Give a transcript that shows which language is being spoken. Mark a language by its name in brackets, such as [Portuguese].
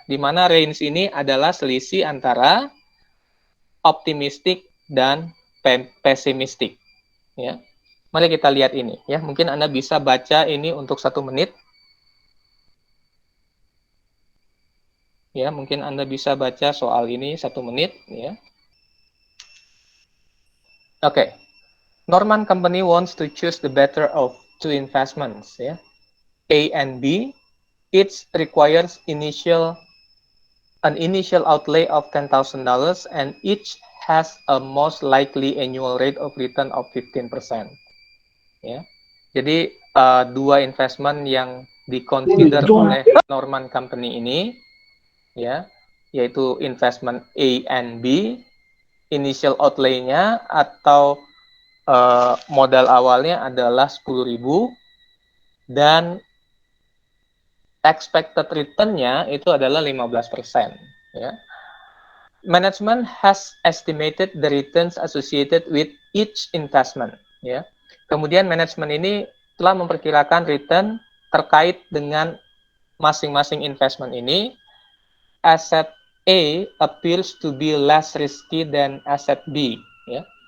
[Indonesian] Di mana range ini adalah selisih antara optimistik dan pesimistik. Ya, mari kita lihat ini. Ya, mungkin Anda bisa baca ini untuk 1 menit. Ya, mungkin Anda bisa baca soal ini 1 menit. Ya, oke. [English] Norman Company wants to choose the better of 2 investments. Ya, A and B. It requires initial an initial outlay of $10,000 and each has a most likely annual rate of return of 15%. Ya. [Indonesian] Jadi dua investment yang diconsider oleh Norman Company ini, ya, yaitu investment A and B, initial outlay-nya atau modal awalnya adalah 10.000 dan expected return-nya itu adalah 15%. Ya. [English] Management has estimated the returns associated with each investment. Ya. [Indonesian] Kemudian manajemen ini telah memperkirakan return terkait dengan masing-masing investment ini. [English] Asset A appears to be less risky than asset B. Ya.